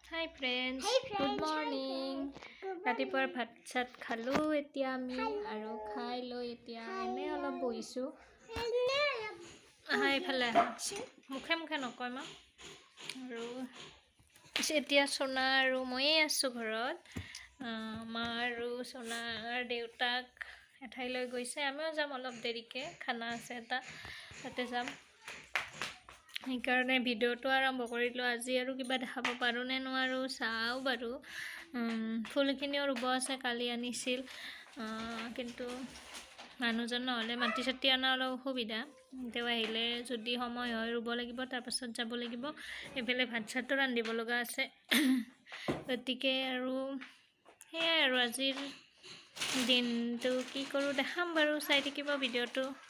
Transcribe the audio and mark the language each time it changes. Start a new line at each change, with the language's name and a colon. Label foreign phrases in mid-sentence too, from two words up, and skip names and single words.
English: Hi friends, good morning.
Assamese: ৰাতিপুৱা ভাত চাত খালোঁ এতিয়া আমি আৰু খাই ল'লোঁ এতিয়া এনে অলপ বহিছোঁ. ই ফালে মুখে নকয় মা আৰু এতিয়া সোণা আৰু মই আছোঁ ঘৰত মা আৰু সোণা দেউতাক এঠাই লৈ গৈছে আমিও যাম অলপ দেৰিকৈ খানা আছে তা তাতে যাম সেইকাৰণে ভিডিওটো আৰম্ভ কৰিলো আজি আৰু কিবা দেখাব পাৰো নে নোৱাৰো চাও বাৰু ফুলখিনিও ৰুব আছে কালি আনিছিল কিন্তু মানুহজন নহলে মাটি চাটি আনা অলপ অসুবিধা তেও আহিলে যদি সময় হয় ৰুব লাগিব তাৰ পাছত যাব লাগিব এফালে ভাত চাটো ৰান্ধিব লগা আছে গতিকে আৰু হেয়াই আৰু আজিৰ দিনটো কি কৰো দেখাম বাৰু চাই থাকিব ভিডিওটো